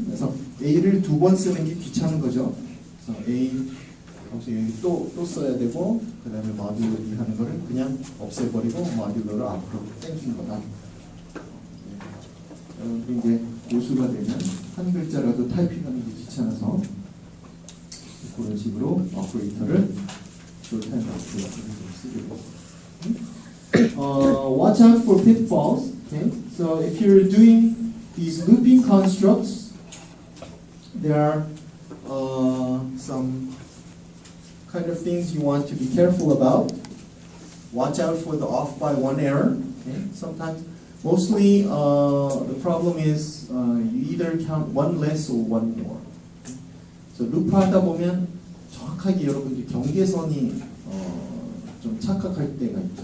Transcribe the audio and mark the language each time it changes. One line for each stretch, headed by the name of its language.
Korean: 그래서 A를 두 번 쓰는 게 귀찮은 거죠. 그래서 A 여기 또 써야 되고 그 다음에 모듈로 B 하는 거를 그냥 없애버리고 모듈로를 앞으로 땡긴 거다. 여러분들이 이제 고수가 되면 한 글자라도 타이핑하는 게 귀찮아서 그런 식으로 오퍼레이터를 shorthand 오퍼레이터를 쓰게 되고.
English: Watch out for pitfalls. Okay, so if you're doing these looping constructs, there are some kind of things you want to be careful about. Watch out for the off by one error. Okay? Sometimes, mostly the problem is you either count one less or one more.
Korean: So loop 하다 보면 정확하게 여러분들 경계선이 좀 착각할 때가 있죠.